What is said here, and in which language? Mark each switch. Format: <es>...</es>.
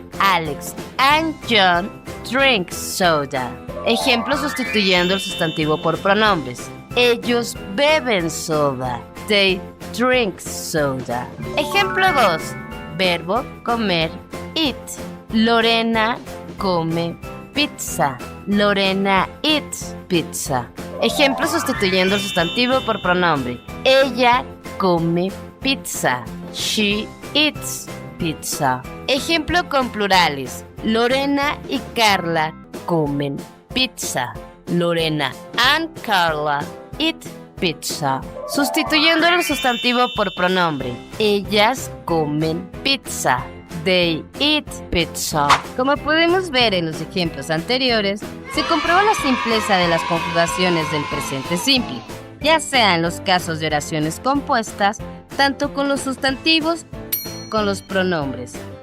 <en>Alex and John drink soda.</en> <es>Ejemplo sustituyendo el sustantivo por pronombres. Ellos beben soda.</es> <en>They drink soda.</en> <es>Ejemplo 2. Verbo comer, eat. Lorena come pizza.</es> <en>Lorena eats pizza.</en> <es>Ejemplo sustituyendo el sustantivo por pronombre. Ella come pizza.</es> <en>She eats pizza.</en> <es>Ejemplo con plurales. Lorena y Carla comen pizza.</es> <en>Lorena and Carla eat pizza.</en> <es>Sustituyendo el sustantivo por pronombre. Ellas comen pizza.</es> <en>They eat pizza.</en> <es>Como podemos ver en los ejemplos anteriores, se comprueba la simpleza de las conjugaciones del presente simple, ya sea en los casos de oraciones compuestas, tanto con los sustantivos como con los pronombres.</es>